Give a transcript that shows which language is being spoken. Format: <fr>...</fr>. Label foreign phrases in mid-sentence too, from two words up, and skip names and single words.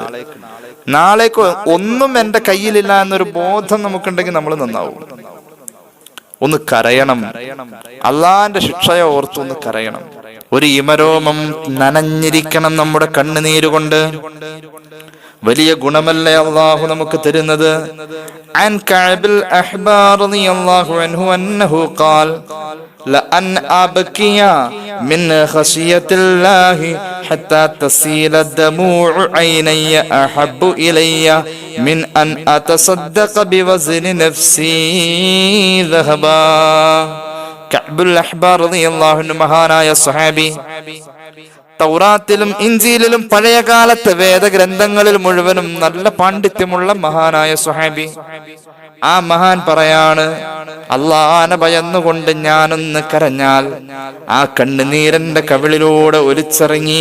<ml>നാളേക്ക് ഒന്നും എന്റെ കയ്യിലില്ല എന്നൊരു ബോധം നമുക്കുണ്ടെങ്കിൽ നമ്മൾ നന്നാവും. ഒന്ന് കരയണം, അള്ളാന്റെ ശിക്ഷയെ ഓർത്ത് ഒന്ന് കരയണം. ഒരു ഇമരോമം നനഞ്ഞിരിക്കണം നമ്മുടെ കണ്ണുനീരുകൊണ്ട്. വലിയ ഗുണമല്ലേ അള്ളാഹു നമുക്ക് തരുന്നത്.</ml> <ar>عن كعب الأحبار رضي الله عنه أنه قال لأن أبكي من خشية الله حتى تسيل دموع عيني أحب إلي من أن أتصدق بوزن نفسي ذهبا.</ar> <ml>كعب الأحبار</ml> <ar>رضي الله عنه</ar> <ml>മഹാനായ സ്വഹാബി, തൗറാത്തിലും ഇഞ്ചീലിലും പഴയകാലത്തെ വേദഗ്രന്ഥങ്ങളിൽ മുഴുവനും നല്ല പാണ്ഡിത്യമുള്ള മഹാനായ സ്വഹാബി. ആ മഹാൻ പറയാണ്, അള്ളാനെ ഭയന്നുകൊണ്ട് ഞാനൊന്ന് കരഞ്ഞാൽ ആ കണ്ണുനീരന്റെ കവിളിലൂടെ ഒലിച്ചിറങ്ങി.</ml>